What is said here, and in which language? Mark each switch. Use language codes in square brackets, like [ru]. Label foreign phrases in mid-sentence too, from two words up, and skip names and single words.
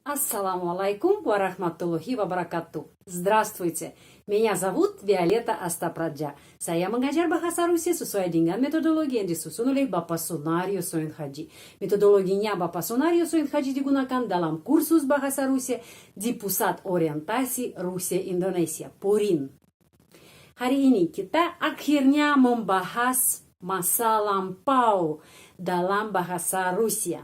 [ar] السلام عليكم ورحمة الله وبركاته. [ru] Здравствуйте, меня зовут Violeta Astapradja. [id] Saya mengajar bahasa Rusia sesuai dengan metodologi yang disusun oleh Bapak Sunario Soin Haji. Metodologinya Bapak Sunario Soin Haji digunakan dalam kursus bahasa Rusia di Pusat Orientasi Rusia Indonesia, PORIN. Hari ini kita akhirnya membahas masa lampau dalam bahasa Rusia.